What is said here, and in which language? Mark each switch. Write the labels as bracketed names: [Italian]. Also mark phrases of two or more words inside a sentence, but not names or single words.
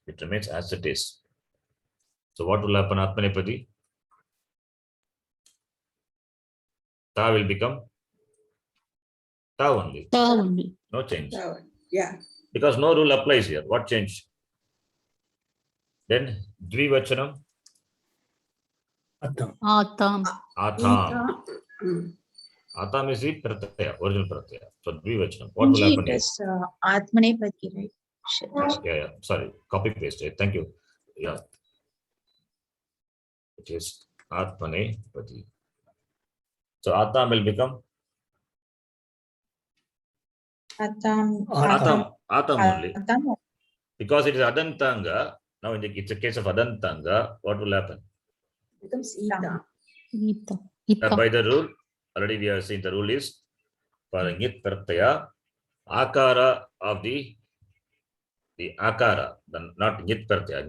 [English] It remains as it is. So what will happen? Atmanepadi? Ta will become ta only. Ta only. No change. Yeah. Because no rule applies here. What changed? Then Dvivachanam? Atam. Atam. Atham. Mm. Atham is the pratyaya, original pratyaya. So Dvivachanam. What will Ji, happen it here? is Atmanepadi, right? Yeah. Sorry. Copy paste. Thank you. Yeah. It is Atmanepadi. So Atham will become Atam. Atam. Atham only. Atam. Because it is Adantanga. Now it's a case of Adantanga. What will happen? Becomes Ita. Ita. Ita. By the rule, already we have seen the rule is for [Sanskrit] Nyit Pratyaya, [English] Akara of the Akara, not [Sanskrit] Nyit Pratyaya.